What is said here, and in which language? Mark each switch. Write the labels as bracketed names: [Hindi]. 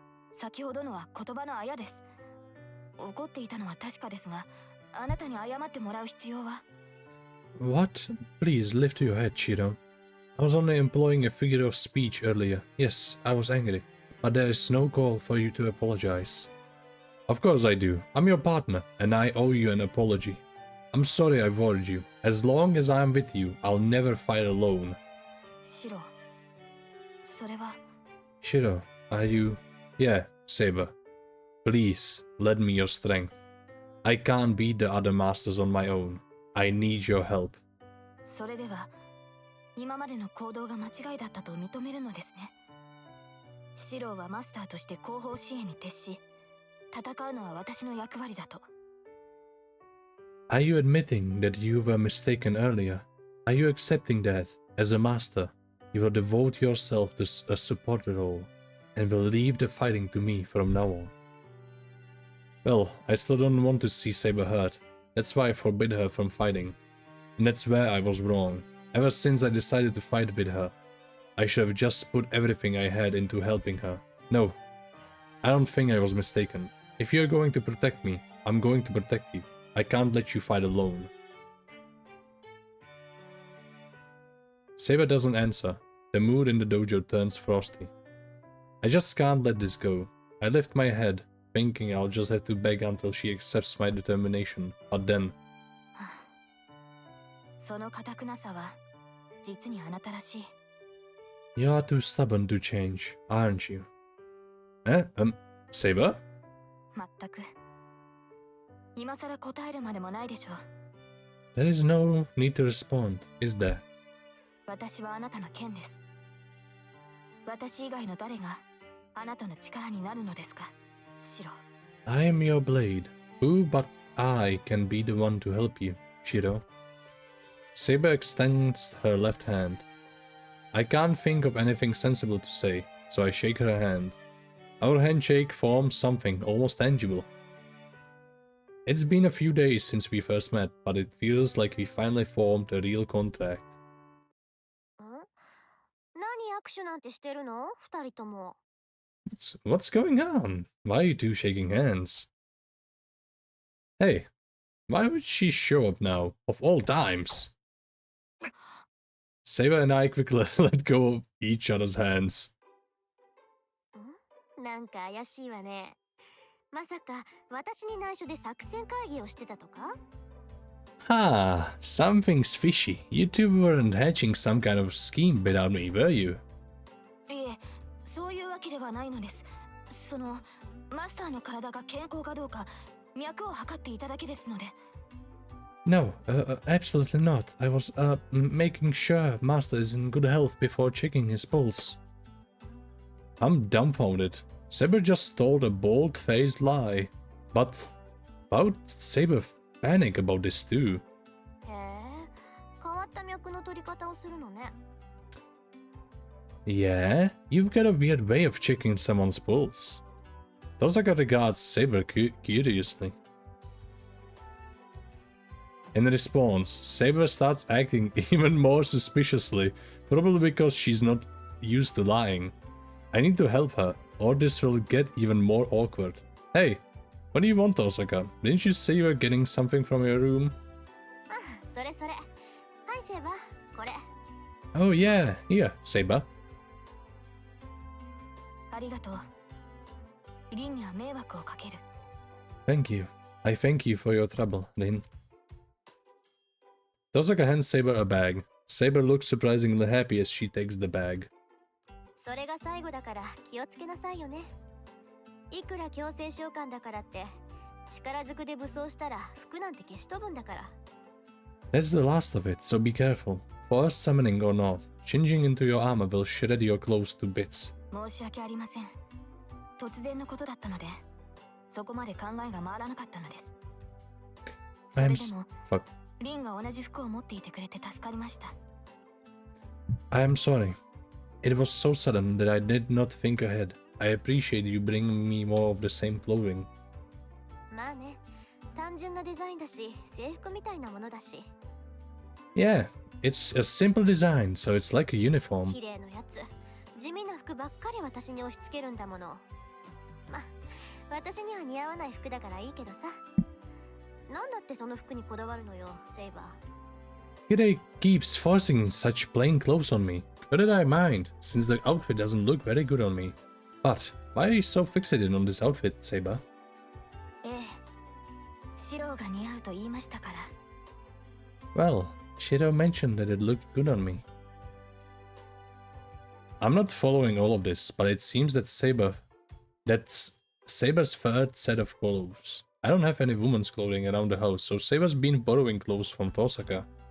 [Japanese] 先ほどのは言葉のあやです。怒っていたのは確かですが、あなたに謝ってもらう必要は。 [English] What? Please lift your head, Shiro. I was only employing a figure of speech earlier. Yes, I was angry, but there is no call for you to apologize. Of course I do. I'm your partner, and I owe you an apology. I'm sorry I've worried you. As long as I'm with you, I'll never fight alone. [Japanese] シロ、それは。 [English] Shiro, are you... Yeah, Saber. Please, lend me your strength. I can't beat the other masters on my own. I need your help. [Japanese] それでは、今までの行動が間違いだったと認めるのですね。シロはマスターとして後方支援に徹し、戦うのは私の役割だと。 [English] Are you admitting that you were mistaken earlier? Are you accepting that, as a master, you will devote yourself to a supporter role, and will leave the fighting to me from now on? Well, I still don't want to see Saber hurt. That's why I forbid her from fighting. And that's where I was wrong. Ever since I decided to fight with her, I should have just put everything I had into helping her. No, I don't think I was mistaken. If you're going to protect me, I'm going to protect you. I can't let you fight alone. Saber doesn't answer. The mood in the dojo turns frosty. I just can't let this go. I lift my head, thinking I'll just have to beg until she accepts my determination, but then... [Japanese] その固くなさは実にあなたらしい。 [English] You are too stubborn to change, aren't you? Saber? [Japanese] まったく今さら答えるまでもないでしょう。 [English] There is no need to respond, is there? [Japanese] 私はあなたの剣です。私以外の誰があなたの力になるのですか、シロ。 [English] I am your blade. Who but I can be the one to help you, Shiro? Saber extends her left hand. I can't think of anything sensible to say, so I shake her hand. Our handshake forms something almost tangible. It's been a few days since we first met, but it feels like we finally formed a real contract. [Japanese] 何握手なんてしてるの、二人とも。 [English] What's going on? Why are you two shaking hands? Hey, why would she show up now, of all times? Saber and I quickly let go of each other's hands. [Japanese] なんか怪しいわね。まさか私に内緒で作戦会議をしてたとか？ [English] Ah, something's fishy. You two weren't hatching some kind of scheme without me, were you? [Japanese] いえ、そういうわけではないのです。そのマスターの体が健康かどうか脈を測っていただけですので。 [English] No, absolutely not. I was, making sure Master is in good health before checking his pulse. I'm dumbfounded. Saber just told a bold-faced lie. But why would Saber panic about this too? へえ、変わった脈の取り方をするのね。 Yeah, you've got a weird way of checking someone's pulse. Tosaka regards Saber curiously. In response, Saber starts acting even more suspiciously, probably because she's not used to lying. I need to help her, or this will get even more awkward. Hey, what do you want, Tosaka? Didn't you say you were getting something from your room? [Japanese] それそれ。はい、セーバー、これ。 [English] Oh yeah, here, Saber. [Japanese] ありがとう。リンには迷惑をかける。 [English] Thank you. I thank you for your trouble, Lin. Tosaka hands Saber a bag. Saber looks surprisingly happy as she takes the bag. [Japanese] それが最後だから気をつけなさいよね。いくら強制召喚だからって力ずくで武装したら服なんて消し飛ぶんだから。 [English] That's the last of it, so be careful. Forced summoning or not, changing into your armor will shred your clothes to bits. [Japanese] 申し訳ありません。突然のことだったので、そこまで考えが回らなかったのです。それでも、リンが同じ服を持っていてくれて助かりました。 [English] I am sorry. It was so sudden that I did not think ahead. I appreciate you bringing me more of the same clothing. [Japanese] まあね、単純なデザインだし、制服みたいなものだし。 [English] Yeah, it's a simple design, so it's like a uniform. [Japanese] 綺麗なやつ。地味な服ばっかり私に押し付けるんだもの。ま、私には似合わない服だからいいけどさ。なんだってその服にこだわるのよ、セイバー。 [English] Kirei keeps forcing such plain clothes on me. But did I mind, since the outfit doesn't look very good on me. But why are you so fixated on this outfit, Saber? [Japanese] ええ、白が似合うと言いましたから。 [English] Well, Shiro mentioned that it looked good on me. I'm not following all of this, but it seems that that's Saber's third set of clothes. I don't have any woman's clothing around the house, so Saber's been borrowing clothes from Tosaka.